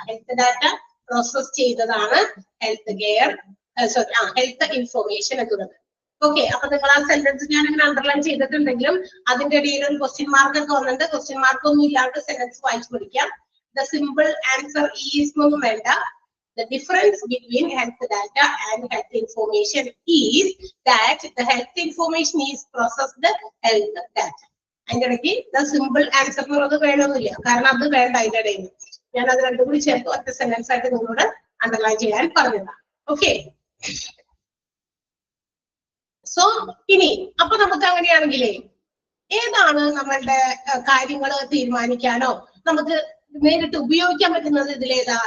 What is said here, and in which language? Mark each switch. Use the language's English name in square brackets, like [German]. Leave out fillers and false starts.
[English] Health data process ചെയ്തതാണ് health care health information എന്നുള്ളത്. [Malayalam] Okay, അപ്പൊ നിങ്ങൾ ആ സെന്റൻസ് ഞാൻ ഇങ്ങനെ അണ്ടർലൈൻ ചെയ്തിട്ടുണ്ടെങ്കിലും അതിന്റെ ഇടയിൽ ഒരു ക്വസ്റ്റ്യൻ മാർക്ക് ഒക്കെ വന്നിട്ട് ക്വസ്റ്റ്യൻ മാർക്ക് ഒന്നും ഇല്ലാണ്ട് സെന്റൻസ് വായിച്ചു പഠിക്കാം. [English] The simple answer is [Malayalam] ഒന്നും വേണ്ട. [English] The difference between health data and health information is that the health information is processed health data. [Malayalam] അതിന്റെ ഇടയ്ക്ക് [English] the simple answer [Malayalam] എന്നുള്ളത് വേണമെന്നില്ല, കാരണം അത് വേണ്ട. അതിന്റെ ഇടയിൽ ഞാൻ അത് രണ്ടും കൂടി ചേർത്ത് ഒറ്റ സെന്റൻസ് ആയിട്ട് നിങ്ങളോട് അണ്ടർലൈൻ ചെയ്യാൻ പറഞ്ഞതാണ്. ഓക്കെ, സോ ഇനി അപ്പൊ നമുക്ക് അങ്ങനെയാണെങ്കിലേ ഏതാണ് നമ്മളുടെ കാര്യങ്ങൾ തീരുമാനിക്കാനോ നമുക്ക് നേരിട്ട് ഉപയോഗിക്കാൻ പറ്റുന്നത് ഇതിലേതാ?